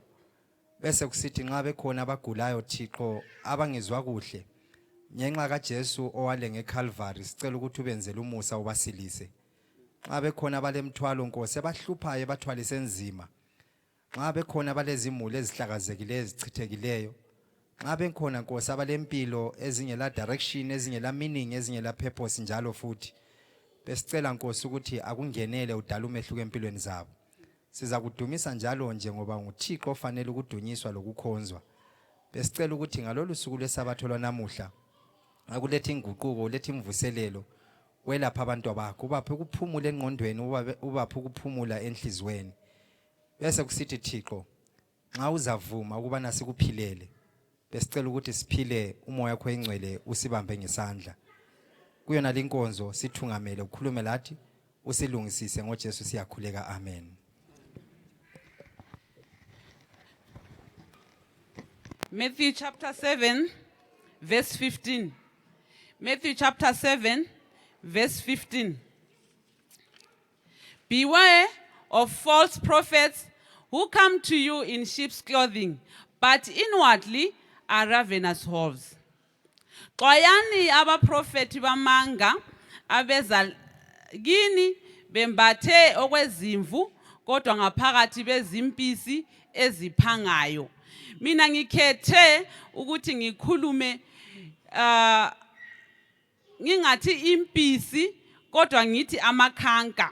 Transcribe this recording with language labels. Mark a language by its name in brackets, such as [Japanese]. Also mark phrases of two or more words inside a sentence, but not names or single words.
[North Ndebele] Bese kusithi nxa bekhona abagulayo Thixo abangezwa kuhle ngenxa kaJesu owale ngeCalvary sicela ukuthi ubenzele umusa ubasilise. Nxa bekhona balemthwalo Nkosi abahluphayo bathwalise enzima. Nxa bekhona balezimuli ezihlakazekileyo ezichithekileyo. Nxa bekhona Nkosi abalempilo ezingela direction ezingela meaning ezingela purpose njalo futhi. Besicela Nkosi ukuthi akungenele udala umehluko empilweni zabo. Siza kudumisa njalo nje ngoba nguThixo ofanele ukudunyiswa lokukhonzwa. Besicela ukuthi ngalolu suku lesabatho lwanamuhla akulethe inguquko ulethe imvuselelo welapha abantu bakho ubaphe ukuphumula engqondweni ubaphe ukuphumula enhlizweni. Bese kusithi Thixo nxa uzavuma ukubana sikuphilele besicela ukuthi siphile umoya wakho engcwele usibambe ngesandla. Kuyona linkonzo sithungamele ukhulume lathi usilungisise ngoJesu siyakhuleka, amen. [English] Matthew chapter 7, verse 15. Matthew chapter 7, verse 15. Beware of false prophets who come to you in sheep's clothing, but inwardly are ravenous wolves. [North Ndebele] Xwayani abaprofeti bamanga abeza kini bembathe okwezimvu kodwa ngaphakathi bezimpisi eziphangayo. Mina ngikhethe ukuthi ngikhulume ngingathi impisi kodwa ngithi amakhanka.